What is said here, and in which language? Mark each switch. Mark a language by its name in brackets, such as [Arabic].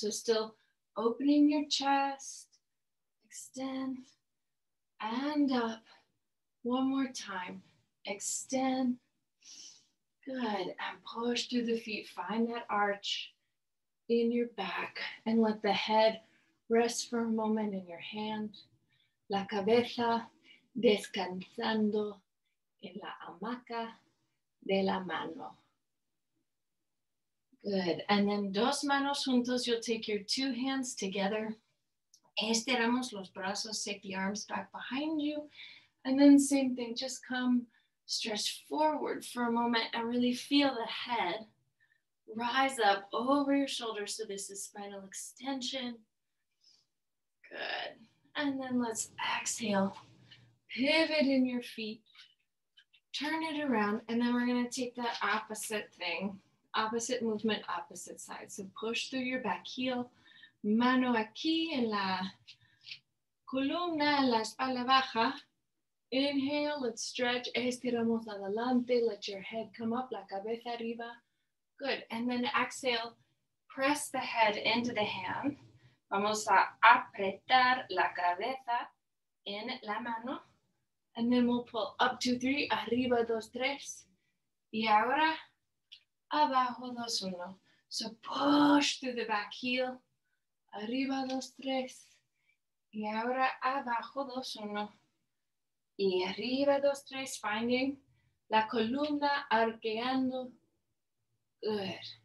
[English] So still opening your chest, extend, and up. One more time, extend, good, and push through the feet. Find that arch in your back and let the head rest for a moment in your hand. [Spanish] La cabeza descansando en la hamaca de la mano. [English] Good. And then [Spanish] dos manos juntos. [English] You'll take your two hands together. [Spanish] Estiramos los brazos. [English] Take the arms back behind you. And then same thing. Just come stretch forward for a moment and really feel the head rise up over your shoulders. So this is spinal extension. Good. And then let's exhale. Pivot in your feet. Turn it around. And then we're going to take that opposite thing. Opposite movement, opposite side. So push through your back heel. [Spanish] Mano aquí en la columna, en la espalda baja. [English] Inhale, let's stretch. [Spanish] Estiramos adelante. [English] Let your head come up, [Spanish] la cabeza arriba. [English] Good. And then exhale. Press the head into the hand. [Spanish] Vamos a apretar la cabeza en la mano. [English] And then we'll pull up, 2, 3, [Spanish] arriba, 2, 3. Y ahora, abajo, [English] 2, 1. So push through the back heel. [Spanish] Arriba, 2, 3. Y ahora, abajo, 2, 1. Y arriba, 2, 3. [English] Finding [Spanish] la columna, arqueando. Good.